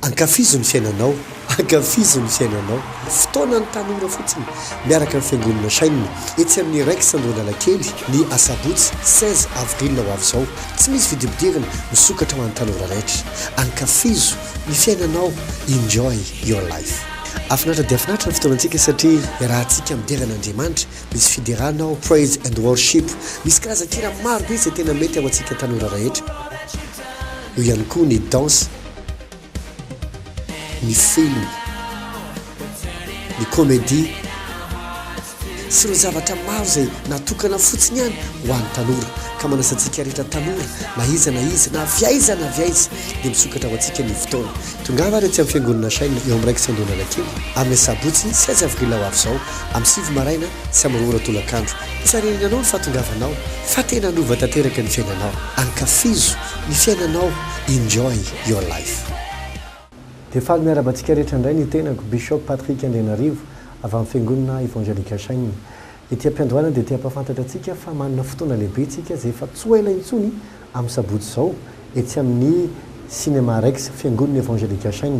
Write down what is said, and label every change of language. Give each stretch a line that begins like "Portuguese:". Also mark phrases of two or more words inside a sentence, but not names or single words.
Malagasy: Ankafizo ny fiainanao, ankafizo ny fiainanao. Fotoana ny tanora fotsiny miaraka amin'ny fiangonana sainina etsy amin'ny raika Analakely ny asabotsy 16 avril ho avy izao. Tsy misy vidibidirana misokatra ho an'ny tanora rehetra. Ankafizo ny fiainanao,
English: enjoy your life.
Malagasy: Afinatra dia afinatra ny fotoanantsika satria rahantsika mideran'Andriamanitra misy fideranao
English: praise and worship.
Malagasy: Misy karazan-kira maro be izay tena mety ao antsika tanora rehetra. Io ihany koa ny danse, ny film, ny comédie sy ireo zavatra maro izay natokana fotsiny ihany ho an'ny tanora ka manasantsika rehetra tanora na iza na viaiza dia misokatra ho antsika ny fotoana. Tongava ary tsy amin'ny fiangonana saina eo amin'ny raika sy Analakely amin'ny sabotsy 16 avril ho avy izao amin'ny 7 maraina sy amin'ny 2 tolakandro. Isareninanao ny fahatongavanao fa tena nova tanteraka ny fiainanao. Ankafizo ny fiainanao,
English: enjoy your life.
Malagasy: Dia faly miarabantsika rehetra indray ny tenako Bishop Patrick Andrenarivo avy amin'ny fiangonana Evangelika Sainina. Ety am-piandohana dia tia-pafantatra antsika fa manana fotoana lehibe tsika izay efa tsy ho ela intsony amin'ny sabotsy izao etsy amin'ny cinéma Rex fiangonana Evangelika Sainina.